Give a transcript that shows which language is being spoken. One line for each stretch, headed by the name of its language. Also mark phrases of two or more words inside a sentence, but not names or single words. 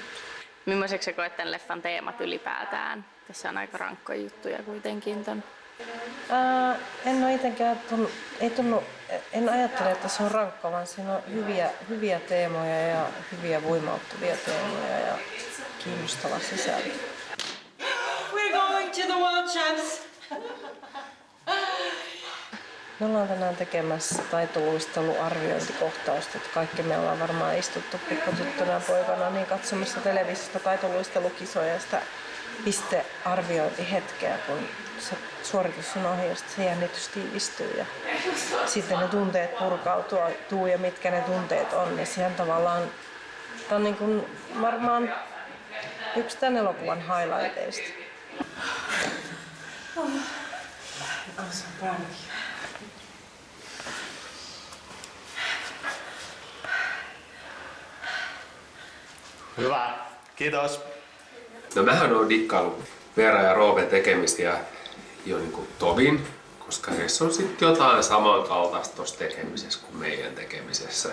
Finnish: Millaiseksi sä koet tämän leffan teemat ylipäätään? Tässä on aika rankkoja juttuja kuitenkin ton. En ole itsekään en ajattele, että se on rankka, vaan siinä on hyviä teemoja ja hyviä voimauttavia teemoja ja kiinnostava sisältö.
English: We're going to the World Champs!
Finnish: Me ollaan tänään tekemässä taitoluisteluarviointikohtausta. Kaikki me ollaan varmaan istuttu pikkutyttönä ja poikana niin katsomassa televisiosta taitoluistelukisoja ja sitä pistearviointihetkeä, kun se suoritus on ohi ja se jännitys tiivistyy ja sitten ne tunteet purkautuu ja mitkä ne tunteet on. Niin siihen tavallaan, tämä on niin kuin varmaan yksi tämän elokuvan highlighteista.
English: I'm so proud of you.
Finnish: Hyvä, kiitos. No mähän oon dikkaillut Veera ja Roopen tekemisiä jo niin kuin tovin, koska heissä on sitten jotain samankaltaista tuossa tekemisessä kuin meidän tekemisessä.